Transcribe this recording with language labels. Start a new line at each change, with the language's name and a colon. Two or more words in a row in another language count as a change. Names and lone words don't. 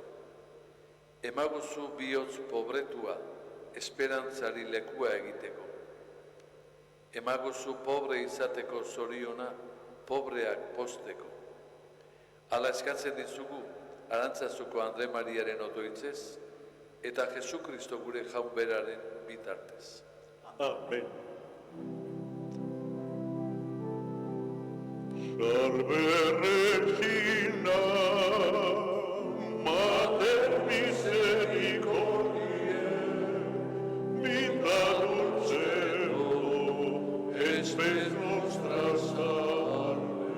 Basque: Emaguzu bihotz pobretua, esperantzari lekua egiteko. Emaguzu pobre izateko zoriona, pobreak posteko. Hala eskatzen dizugu, Arantzazuko Andre Mariaren otoitzez, eta Jesukristo gure jaun beraren bitartez. Amen.
Latin: Salve Regina, Mater misericordiae, vita dulcedo, espes nostra salve.